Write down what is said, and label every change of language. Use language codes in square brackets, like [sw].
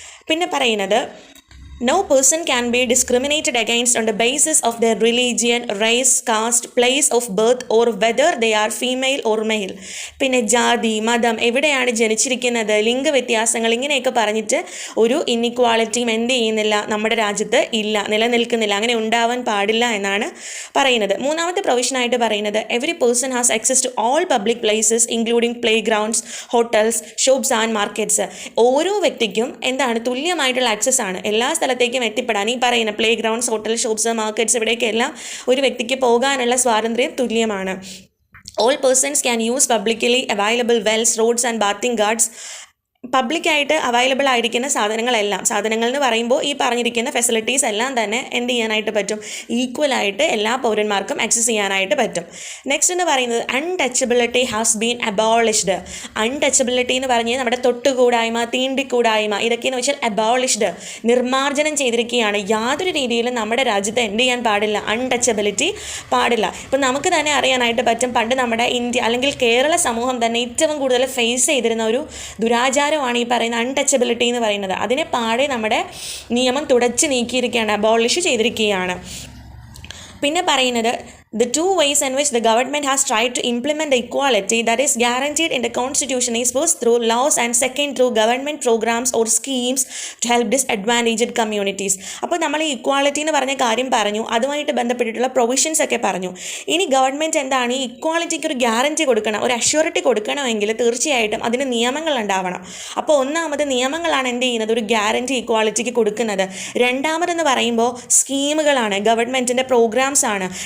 [ml] പിന്നെ പറയുന്നത്, [en] no person can be discriminated against on the basis of their religion, race, caste, place of birth or whether they are female or male. [ml] പിന്നെ ജാതി, മതം, എവിടെയാണ് ജനിച്ചിരിക്കുന്നത്, ലിംഗവ്യത്യാസങ്ങൾ ഇങ്ങനെയൊക്കെ പറഞ്ഞിട്ട് ഒരു ഇൻഇക്വാളിറ്റിയും എന്ത് ചെയ്യുന്നില്ല, നമ്മുടെ രാജ്യത്ത് നിലനിൽക്കുന്നില്ല, അങ്ങനെ ഉണ്ടാവാൻ പാടില്ല എന്നാണ് പറയുന്നത്. മൂന്നാമത്തെ പ്രൊവിഷനായിട്ട് പറയുന്നത്, [en] Every person has access to all public places including play grounds, hotels, shops and markets. [ml] ഓരോ വ്യക്തിക്കും തുല്യമായിട്ടുള്ള ആക്സസ് ആണ് എല്ലാ സ്ഥലത്തേക്കും എത്തിപ്പെടാൻ. ഈ പറയുന്ന play grounds, hotel, shops, markets ഇവിടേക്കെല്ലാം ഒരു വ്യക്തിക്ക് പോകാനുള്ള സ്വാതന്ത്ര്യം തുല്യമാണ്. [en] All persons can use publicly available wells, roads and bathing guards. [ml] പബ്ലിക്കായിട്ട് അവൈലബിൾ ആയിരിക്കുന്ന സാധനങ്ങൾ എന്ന് പറയുമ്പോൾ ഈ പറഞ്ഞിരിക്കുന്ന ഫെസിലിറ്റീസ് എല്ലാം തന്നെ എന്ത് ചെയ്യാനായിട്ട് പറ്റും, ഈക്വലായിട്ട് എല്ലാ പൗരന്മാർക്കും ആക്സസ് ചെയ്യാനായിട്ട് പറ്റും. [en] next [ml] എന്ന് പറയുന്നത്, [en] Untouchability has been abolished. [ml] Untouchability എന്ന് പറഞ്ഞാൽ നമ്മുടെ തൊട്ടുകൂടായ്മ, തീണ്ടിക്കൂടായ്മ, ഇതൊക്കെയെന്ന് വെച്ചാൽ അബോളിഷ്ഡ്, നിർമ്മാർജ്ജനം ചെയ്തിരിക്കുകയാണ്. യാതൊരു രീതിയിലും നമ്മുടെ രാജ്യത്ത് എന്ത് ചെയ്യാൻ പാടില്ല, അൺടച്ചബിലിറ്റി പാടില്ല. ഇപ്പം നമുക്ക് തന്നെ അറിയാനായിട്ട് പറ്റും, പണ്ട് നമ്മുടെ ഇന്ത്യ അല്ലെങ്കിൽ കേരള സമൂഹം തന്നെ ഏറ്റവും കൂടുതൽ ഫേസ് ചെയ്തിരുന്ന ഒരു ദുരാചാരം ആണ് ഈ പറയുന്ന അൺടച്ചബിലിറ്റി എന്ന് പറയുന്നത്. അതിനെ പാടെ നമ്മുടെ നിയമം തുടച്ചു നീക്കിയിരിക്കുകയാണ്, അബോളിഷ് ചെയ്തിരിക്കുകയാണ്. പിന്നെ പറയുന്നത്, [en] The two ways in which the government has tried to implement the equality that is guaranteed in the constitution is first through laws and second through government programs or schemes to help disadvantaged communities. [ml] അപ്പോൾ നമ്മൾ ഈ equality എന്ന് പറഞ്ഞ കാര്യം പറഞ്ഞു, അതുമായിട്ട് ബന്ധപ്പെട്ടിട്ടുള്ള provisions ഒക്കെ പറഞ്ഞു. ഇനി ഗവൺമെൻറ് എന്താണ് ഈ ഇക്വാളിറ്റിക്ക് ഒരു ഗ്യാരണ്ടി കൊടുക്കണം, ഒരു അഷ്യൂറിറ്റി കൊടുക്കണമെങ്കിൽ തീർച്ചയായിട്ടും അതിന് നിയമങ്ങൾ ഉണ്ടാവണം. അപ്പോൾ ഒന്നാമത് നിയമങ്ങളാണ് എന്ത് ചെയ്യുന്നത്, ഒരു ഗ്യാരണ്ടി ഇക്വാളിറ്റിക്ക് കൊടുക്കുന്നത്. രണ്ടാമതെന്ന് പറയുമ്പോൾ സ്കീമുകളാണ്, ഗവൺമെൻറ്റിൻ്റെ പ്രോഗ്രാംസ് ആണ്.